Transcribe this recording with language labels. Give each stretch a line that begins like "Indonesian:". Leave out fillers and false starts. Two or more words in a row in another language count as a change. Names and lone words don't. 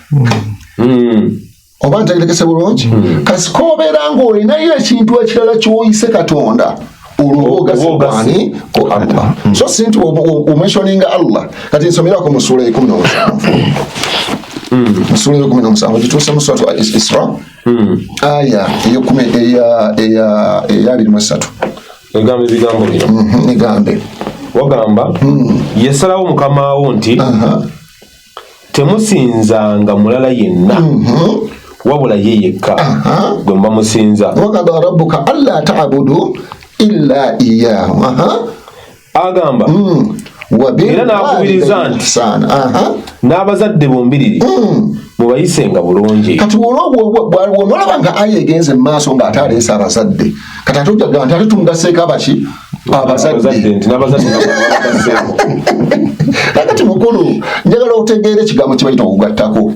Ganda: oba ntegerekese bulungi kasi koobeera nga olinayo ekintu ekirala ky'oyise Katonda olwogasibwani ko Allah so sinti umentioninga Allah kati nsomerako mu ssuula 17 mu ssuula 17 gituuse mu Suratu Al-Isra aya eya 23 egambe ebigambo bino egambe wagamba yesalawo mukamawo nti temusinzanga mulala yenna wabula ye yekka gwe mba musinza
Arabic: وقضى ربك ألا تعبدوا إلا إياه
Ganda: agamba era n'akubiriza nti n'abazadde bombiriri mubayisenga bulungi kati wonolaba nga aya egenze mu maaso ng'ate aleese abazadde kati ate ojja kugamba nti ate tumugaseeko abaki abazadde kakati mukulu njagala otegeera ekigambo kye bayita okugattako.